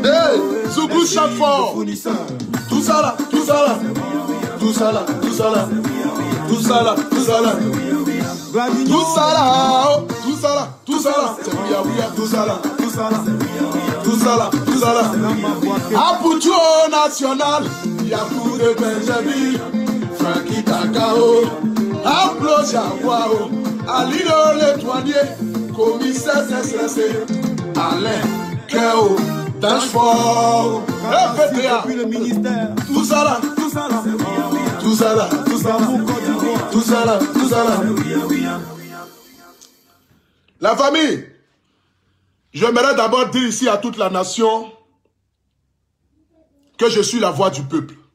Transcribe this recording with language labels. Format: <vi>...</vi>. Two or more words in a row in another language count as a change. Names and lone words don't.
<fr>Hey, Zougou chante fort. Tout ça là, tout ça là, tout ça là, tout ça là, tout ça là, tout ça là, tout ça là, tout ça là, tout ça là, c'est oui, oui, tout ça là, tout ça là, tout ça là, tout ça là. Apoucho national, Yakou de Benjamin, Frankie Takao, Aplo Jaguao, Alino l'étoilier, commissaire stressé, Alain Keo. Dashford, depuis le ministère. Tout ça là, Tout ça là. tout ça là, Tout ça pour Côte d'Ivoire. tout ça là, tout ça là. La famille, j'aimerais d'abord dire ici à toute la nation que je suis la voix du peuple.</fr>